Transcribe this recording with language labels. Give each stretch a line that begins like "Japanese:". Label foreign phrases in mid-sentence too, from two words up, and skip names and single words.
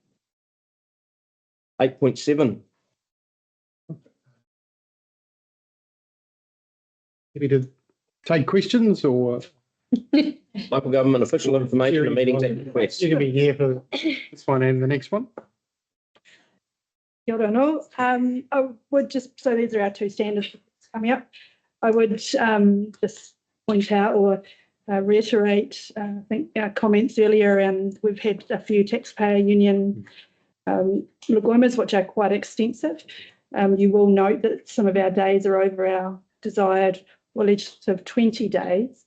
English: 8.7. Happy to take questions or? Local government official information and meetings and requests. You can be here for this one and the next one.
Māori: Kia ora no.
English: I would just, so these are our two standards coming up. I would just point out or reiterate, I think our comments earlier, and we've had a few taxpayer union LGOIMAs, which are quite extensive. You will note that some of our days are over our desired or legislative 20 days.